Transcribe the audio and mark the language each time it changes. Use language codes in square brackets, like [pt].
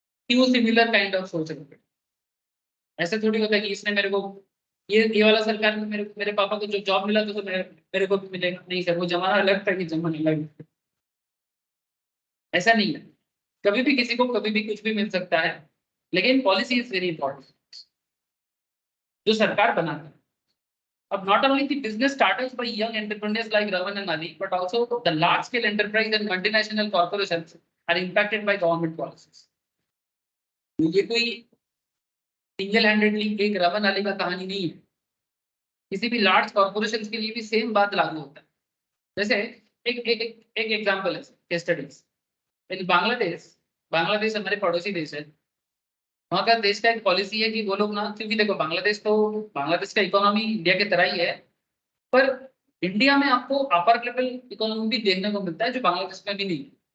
[hi] क्यों [en] similar kind of [hi] सोच रखते? ऐसे थोड़ी होता है कि इसने मेरे को ये वाला सरकार में मेरे पापा को जो जॉब मिला तो मेरे को भी मिलेगा। नहीं सर, वो जमाना अलग था कि जमाना अलग। ऐसा नहीं है, कभी भी किसी को कभी भी कुछ भी मिल सकता है, लेकिन [en] policy is very important [hi] जो सरकार बनाता है। अब [en] not only the business startups by young entrepreneurs like Raman and Ali, but also the large scale enterprise and multinational corporations are impacted by government policies. [hi] ये कोई [en] single handedly [hi] एक रमन अली का कहानी नहीं है, किसी भी लार्ज कॉर्पोरेशन के लिए भी सेम बात लागू होता है। जैसे एक एक एक एग्जांपल है केस स्टडीज। इन बांग्लादेश, बांग्लादेश हमारे पड़ोसी देश है, वहाँ का देश का एक पॉलिसी है कि वो लोग ना, क्योंकि देखो बांग्लादेश का इकोनॉमी इंडिया की तरह ही है, पर इंडिया में आपको अपर लेवल इकोनॉमी भी देखने को मिलता है जो बांग्लादेश में भी नहीं है।